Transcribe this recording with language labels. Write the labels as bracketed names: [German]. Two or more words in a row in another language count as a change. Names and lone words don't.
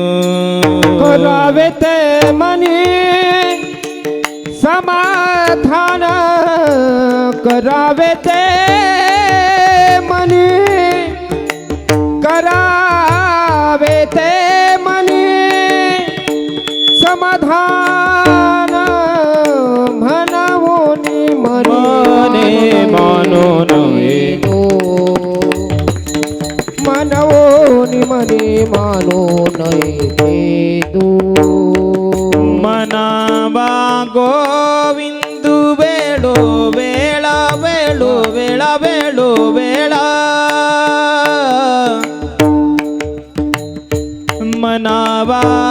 [Marathi] करावे ते मनी समाधान, करावे ते मनी, करावे ते मनी समाधान. म्हणावोनी मने मानून गेदू, मनवोनी मनी मानू नये तू [Kannada] ಮನವಾ ಗೋವಿಂದು ಬೇಡೋ ಬೇಡ ಬೇಡೋ ಬೇಡ ಬೇಡೋ ಬೇಡ ಮನವಾ